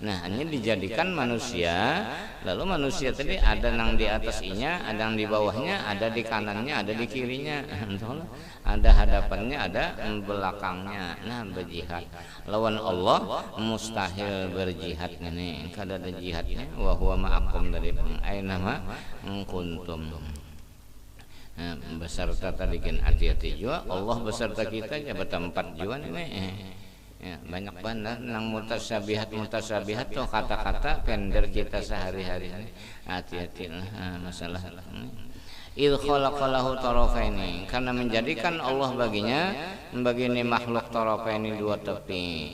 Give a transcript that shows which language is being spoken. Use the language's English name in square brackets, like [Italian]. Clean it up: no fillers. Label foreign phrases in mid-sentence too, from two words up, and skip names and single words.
[Banjar] Nah, ini dijadikan manusia, lalu manusia tadi ada nang di atas inya, ada yang di bawahnya, ada di kanannya, ada di kirinya, ada hadapannya, ada belakangnya. Nah, berjihad lawan Allah mustahil berjihad ini. Kada ada jihadnya, [Arabic] وهو معكم dari أين ما كنتم. [Banjar] Nah, beserta tadi kan hati-hati juga Allah beserta kita ya bertempat juga ini. Ya, banyak banget nang mutasyabihat tuh kata-kata pender kita sehari-hari. Hati-hati masalah [Arabic] خلق له طرفين, [Banjar] karena menjadikan Allah baginya begini makhluk tarafaini dua tepi.